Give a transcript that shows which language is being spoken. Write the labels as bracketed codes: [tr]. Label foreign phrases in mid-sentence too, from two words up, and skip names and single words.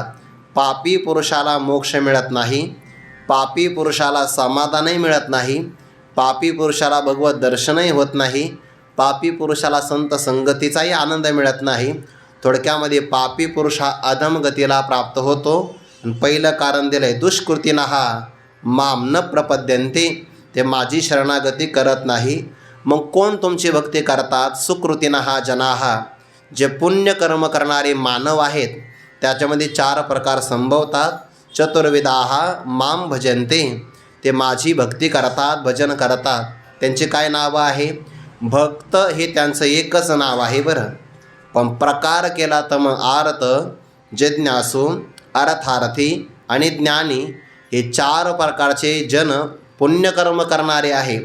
[mr] पापी पुरुषाला मोक्ष मिळत नाही, पापी पुरुषाला समाधानही मिळत नाही, पापी पुरुषाला भगवत दर्शनही होत नाही, पापी पुरुषाला संत संगतीचाही आनंद मिळत नाही। थोडक्यामध्ये पापी पुरुष हा अधमगतीला प्राप्त होतो। पहिलं कारण दिलं आहे [sa] दुष्कृतीनं हा माम न प्रपद्यन्ते, [mr] ते माझी शरणागती करत नाही। मग कोण तुमची भक्ती करतात? [sa] सुकृतिनः जनाः, [mr] जे पुण्यकर्म करणारे मानव आहेत त्याच्यामध्ये 4 प्रकार संभवतात. [sa] चतुर्विधाः माम भजन्ते, [mr] ते माझी भक्ती करतात, भजन करतात. त्यांचे काय नावं आहे? भक्त हे त्यांचं एकच नाव आहे बरं. पण प्रकार केला तर मग आर्त, जिज्ञासू, अर्थार्थी आणि ज्ञानी हे 4 प्रकारचे जन पुण्यकर्म करणारे आहे.